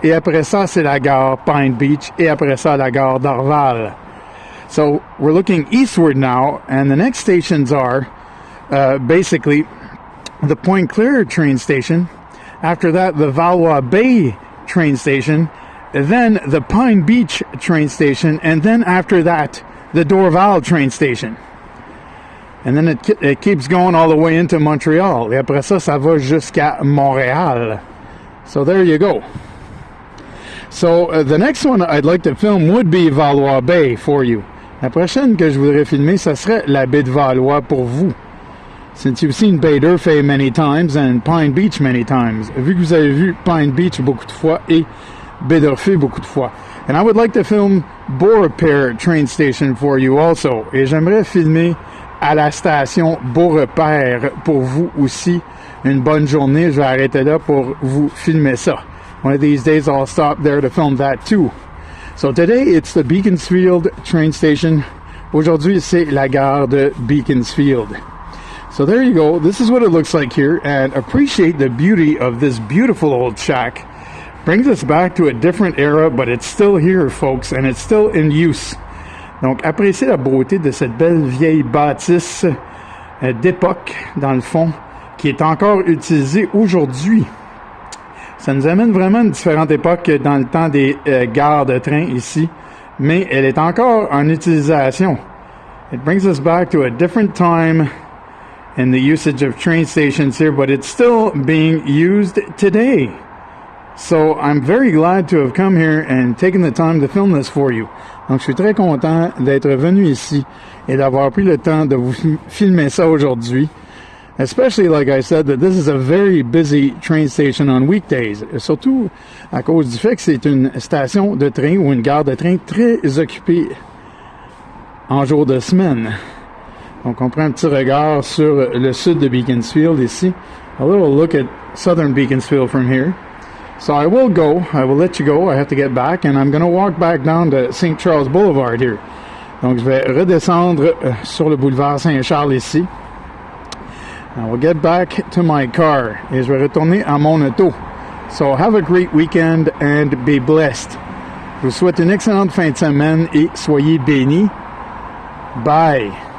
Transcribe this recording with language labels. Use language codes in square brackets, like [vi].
[fr] Et après ça, c'est la gare Pine Beach. Et après ça, la gare d'Orval. [en] So, we're looking eastward now. And the next stations are basically the Pointe-Claire train station. After that, the Valois Bay train station. Then the Pine Beach train station. And then after that, the Dorval train station. And then it keeps going all the way into Montreal. [fr] Et après ça, ça va jusqu'à Montréal. [en] So there you go. So the next one I'd like to film would be Valois Bay for you. [fr] La prochaine que je voudrais filmer, ça serait la baie de Valois pour vous. [en] Since you've seen Baie d'Urfé many times and Pine Beach many times. [fr] Vu que vous avez vu Pine Beach beaucoup de fois et Baie d'Urfé beaucoup de fois. [en] And I would like to film Beau Repair train station for you also. [fr] Et j'aimerais filmer à la station Beau Repair pour vous aussi. Une bonne journée. Je vais arrêter là pour vous filmer ça. [en] One of these days I'll stop there to film that too. So today it's the Beaconsfield train station. [fr] Aujourd'hui c'est la gare de Beaconsfield. [en] So there you go. This is what it looks like here, and appreciate the beauty of this beautiful old shack. Brings us back to a different era, but it's still here, folks, and it's still in use. [fr] Donc, appréciez la beauté de cette belle vieille bâtisse d'époque, dans le fond, qui est encore utilisée aujourd'hui. Ça nous amène vraiment à une différente époque dans le temps des gares de train ici, mais elle est encore en utilisation. [en] It brings us back to a different time in the usage of train stations here, but it's still being used today. So I'm very glad to have come here and taken the time to film this for you. [fr] Donc je suis très content d'être venu ici et d'avoir pris le temps de vous filmer ça aujourd'hui. [en] Especially, like I said, that this is a very busy train station on weekdays. [fr] Surtout à cause du fait que c'est une station de train ou une gare de train très occupée en jour de semaine. Donc on prend un petit regard sur le sud de Beaconsfield ici. [en] A little look at southern Beaconsfield from here. So I will let you go. I have to get back and I'm going to walk back down to St. Charles Boulevard here. [fr] Donc je vais redescendre sur le boulevard Saint-Charles ici. [en] I will get back to my car [fr] et je vais retourner à mon auto. [en] So have a great weekend and be blessed. [fr] Je vous souhaite une excellente fin de semaine et soyez bénis. Bye.